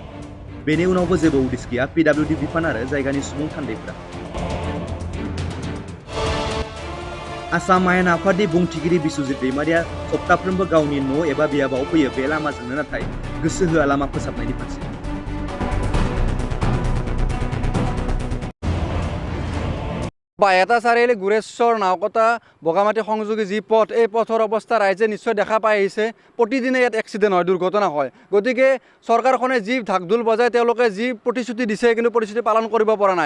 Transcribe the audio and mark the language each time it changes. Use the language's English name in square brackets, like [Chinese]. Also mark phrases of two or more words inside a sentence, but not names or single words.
[Bodo] बेनि उनावबो जेबो उदिस गैया पिडब्लिउडि बिफान आरो जायगानि सुबुं थान्दैफ्रा। आसाम आयेन आफादनि बुंथिगिरि बिस्वजित दैमारिया सप्ताफ्रोमबो गावनि न' एबा बियाबाव फैयो बे लामाजोंनो, नाथाय गोसो होआ लामा फोसाबनायनि फारसे। [Assamese] বাইহাটা চাৰিআলি গোৰেশ্বৰ নাওকটা বগামাটি সংযোগী যি পথ, এই পথৰ অৱস্থা ৰাইজে নিশ্চয় দেখা পাই আহিছে। প্ৰতিদিনে ইয়াত এক্সিডেণ্ট হয়, দুৰ্ঘটনা হয়। গতিকে চৰকাৰখনে যি ঢাক ঢোল বজাই তেওঁলোকে যি প্ৰতিশ্ৰুতি দিছে কিন্তু প্ৰতিশ্ৰুতি পালন কৰিব পৰা নাই।